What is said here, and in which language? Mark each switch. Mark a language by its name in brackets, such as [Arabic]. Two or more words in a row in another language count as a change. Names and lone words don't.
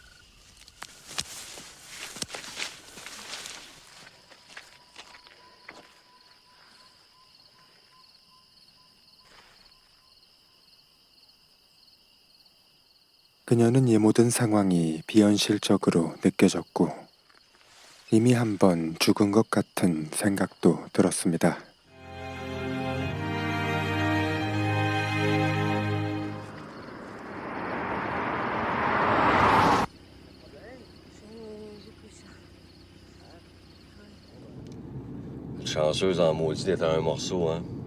[Korean] 그녀는 이 모든 상황이 비현실적으로 느껴졌고 이미 한 번 죽은 것 같은 생각도 들었습니다. [French] Chanceuse en maudit d'être à un morceau, hein?